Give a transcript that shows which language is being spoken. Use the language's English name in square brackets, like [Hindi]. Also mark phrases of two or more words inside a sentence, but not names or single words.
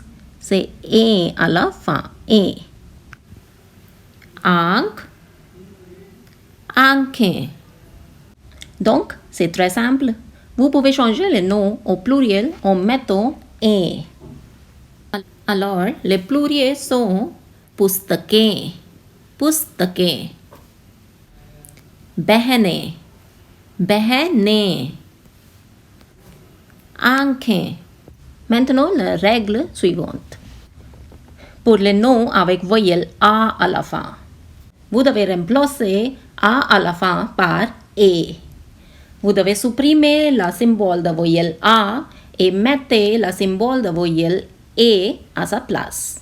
[French] C'est et à la fin. Et. [Hindi] अंक, अंके. [French] Donc, c'est très simple. Vous pouvez changer les noms au pluriel en mettant et. Alors, les pluriels sont [Hindi] पुस्तकें, पुस्तकें, बहनें, बहनें, [French] anke. Maintenant, la règle suivante. Pour les noms avec voyelle A à la fin, vous devez remplacer A à la fin par E. Vous devez supprimer la symbole de voyelle A et mettez la symbole de voyelle E à sa place.